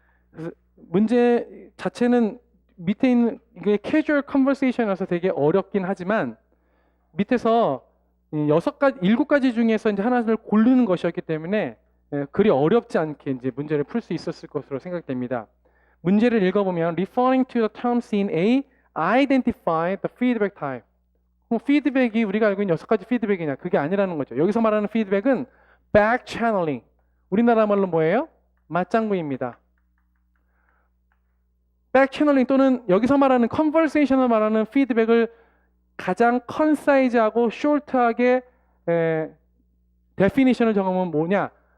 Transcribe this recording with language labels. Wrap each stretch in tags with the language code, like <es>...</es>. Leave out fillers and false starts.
<ko>그래서 문제 자체는 밑에 있는 이게 Casual Conversation이라서 되게 어렵긴 하지만 밑에서 7가지 중에서 이제 하나를 고르는 것이었기 때문에 그리 어렵지 않게 이제 문제를 풀 수 있었을 것으로 생각됩니다. 문제를 읽어보면</ko> <en>Referring to the terms in A, identify the feedback type.</en> <ko>피드백이 우리가 알고 있는 6가지 피드백이냐 그게 아니라는 거죠. 여기서 말하는 피드백은 back channeling. 우리나라 말로 뭐예요? 맞장구입니다. back channeling 또는 여기서 말하는 conversation을 말하는 피드백을 가장 컨사이즈하고 short하게 definition을 정하면 뭐냐?</ko>